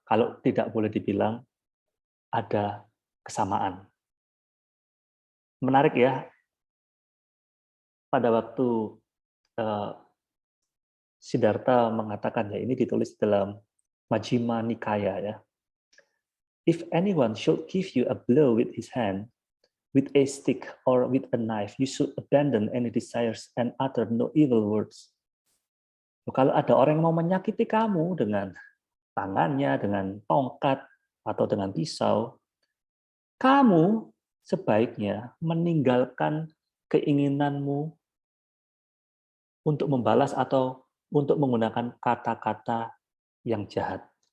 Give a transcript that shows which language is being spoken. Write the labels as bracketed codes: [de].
[id] Kalau tidak boleh dibilang ada kesamaan. Menarik ya, pada waktu Siddhartha mengatakan, ya ini ditulis dalam Majjhima Nikaya ya. [en] If anyone should give you a blow with his hand, with a stick or with a knife, you should abandon any desires and utter no evil words. [id] Kalau ada orang yang mau menyakiti kamu dengan tangannya, dengan tongkat, atau dengan pisau, kamu sebaiknya meninggalkan keinginanmu untuk membalas atau untuk menggunakan kata-kata yang jahat.